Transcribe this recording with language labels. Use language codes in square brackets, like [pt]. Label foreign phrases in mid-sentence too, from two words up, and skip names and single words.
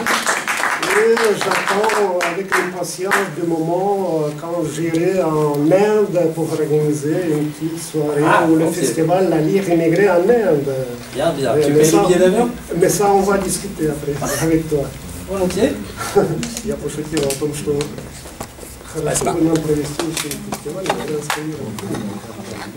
[fr] Et j'attends avec impatience du moment quand j'irai en Inde pour organiser une petite soirée ou le festival La Lyre immigrée en Inde. Bien, bien. Tu payes le billet d'avion? Mais ça, on va discuter après avec toi. Volontiers. [ru] Я пошутил о том, что хорошо бы нам провести еще фестиваль.